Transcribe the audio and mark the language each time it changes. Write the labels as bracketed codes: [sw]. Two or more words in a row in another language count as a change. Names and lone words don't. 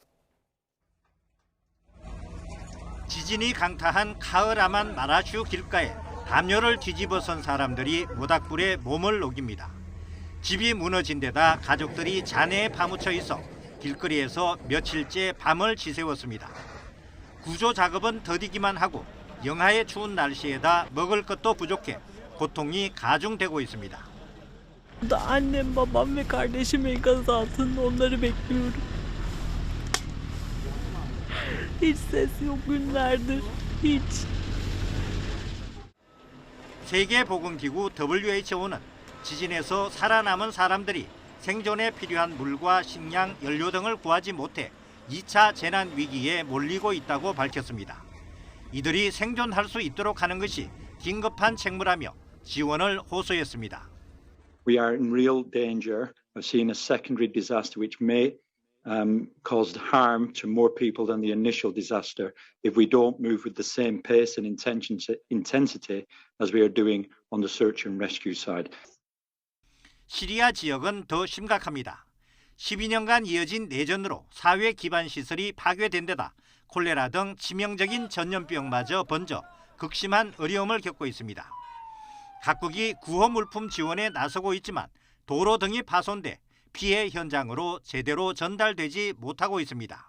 [ko] 지진이 강타한 카흐라만 마라슈 길가에 담요를 뒤집어선 사람들이 모닥불에 몸을 녹입니다. 집이 무너진 데다 가족들이 잔해에 파묻혀 있어 길거리에서 며칠째 밤을 지새웠습니다. 구조 작업은 더디기만 하고 영하의 추운 날씨에다 먹을 것도 부족해 고통이 가중되고 있습니다. [tr] Annem, babam ve kardeşim enkaz altında, onları bekliyorum. Hiç ses yok günlerdir. Hiç. [ko] 세계보건기구 WHO는 지진에서 살아남은 사람들이 생존에 필요한 물과 식량, 연료 등을 구하지 못해 2차 재난 위기에 몰리고 있다고 밝혔습니다. 이들이 생존할 수 있도록 하는 것이 긴급한 책무라며 지원을 호소했습니다. [en] We are in real danger of seeing a secondary disaster which may cause harm to more people than the initial disaster if we don't move with the same pace and intensity as we are doing on the search and rescue side. [ko] 시리아 지역은 더 심각합니다. 12년간 이어진 내전으로 사회 기반 시설이 파괴된 데다 콜레라 등 치명적인 전염병마저 번져 극심한 어려움을 겪고 있습니다. 각국이 구호 물품 지원에 나서고 있지만 도로 등이 파손돼 피해 현장으로 제대로 전달되지 못하고 있습니다.